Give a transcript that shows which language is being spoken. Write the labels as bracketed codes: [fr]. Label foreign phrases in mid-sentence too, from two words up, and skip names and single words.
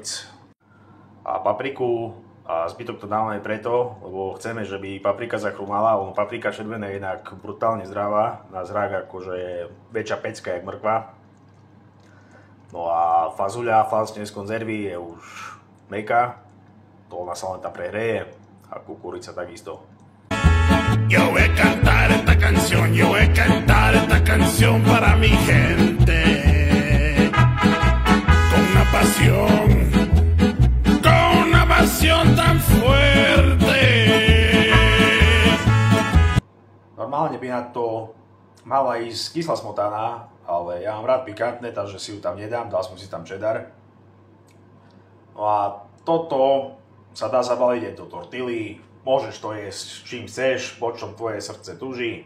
[sk] A papriku a zbytok to dávame preto, lebo chceme, že by paprika zachrumala, lebo paprika červená je inak brutálne zdravá, na zrak akože je väčšia pecka jak mrkva. No a fazuľa vlastne z konzervy je už meká, to ona sa len tam prehreje a kukurica takisto. [es] Yo voy a cantar esta canción, yo voy a cantar esta canción para mi gente. Con una pasión tan fuerte. [sk] Normálne by na to mala ísť kyslá smotána, ale ja mám rád pikantné, takže si ju tam nedám, dal som si tam cheddar. No a toto sa dá zabaliť aj do tortily. Môžeš to jesť čím chceš, po čom tvoje srdce tuží.